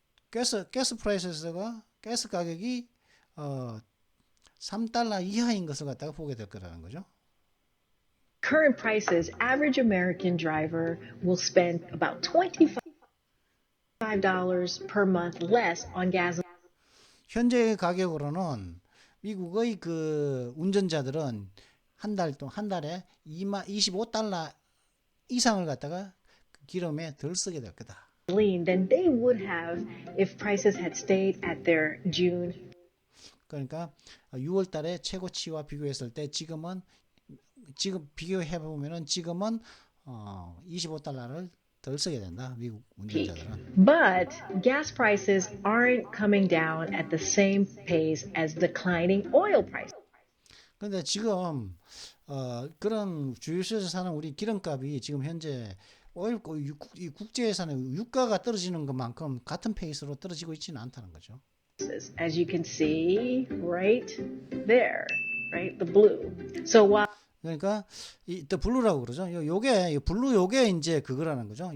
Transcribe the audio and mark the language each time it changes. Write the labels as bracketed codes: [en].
[ko] 가스 프라이스가 가스 가격이 3달러 이하인 것을 갖다가 보게 될 거라는 거죠. [en] Current prices, average American driver will spend about $25 per month less on gas. [ko] 현재 가격으로는 미국의 운전자들은 한 달에 25달러 이상을 갖다가 기름에 덜 쓰게 될 거다. [en] Than they would have if prices had stayed at their June. [ko] 그러니까 6월 달에 최고치와 비교했을 때 지금 비교해 보면은 지금은 25달러를 덜 쓰게 된다. 미국 운전자들은. [en] But gas prices aren't coming down at the same pace as declining oil prices. [ko] 그런데 지금 그런 주유소에서 사는 우리 기름값이 지금 현재 이 국제에서는 유가가 떨어지는 것만큼 같은 페이스로 떨어지고 있지는 않다는 거죠. [en] As you can see right there, right, the blue. So while [ko] 그러니까 [en] the blue [ko] 라고 그러죠. 요게 블루 요게 이제 그거라는 거죠.